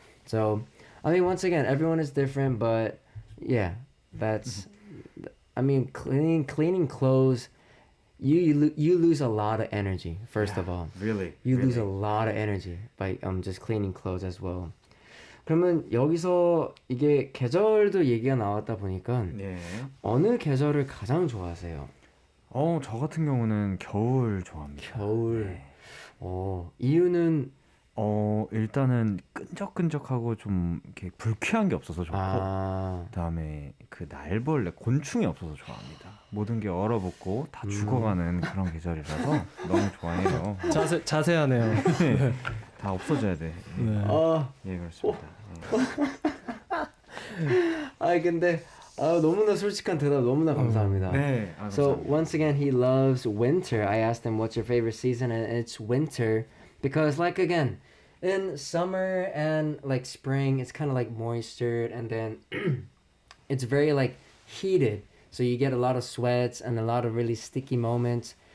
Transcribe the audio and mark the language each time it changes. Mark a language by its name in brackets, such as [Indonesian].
[English] So I mean, once again, everyone is different, but yeah, that's. I mean, cleaning clothes. You lose a lot of energy. First of all, Really. you really. lose a lot of energy by just cleaning clothes as well. [Korean] 그러면 여기서 이게 계절도 얘기가 나왔다 보니까 예. 어느 계절을 가장 좋아하세요? 저 같은 경우는 겨울 좋아합니다. 겨울. 네. 이유는 일단은 끈적끈적하고 좀 이렇게 불쾌한 게 없어서 좋고, 그다음에 그 날벌레, 곤충이 없어서 좋아합니다. 모든 게 얼어붙고 다 죽어가는 그런 계절이라서 너무 좋아해요. 자세하네요. 네. 다 없어져야 돼. 네. 예, 그렇습니다. 근데 너무나 솔직한 대답 너무나 감사합니다. 네. [English] So [Korean] 감사합니다. [English] once again, he loves winter. I asked him, "What's your favorite season?" And it's winter because, like again, in summer and like spring, it's kind of like moistured, and then it's very like heated. So you get a lot of sweats and a lot of really sticky moments.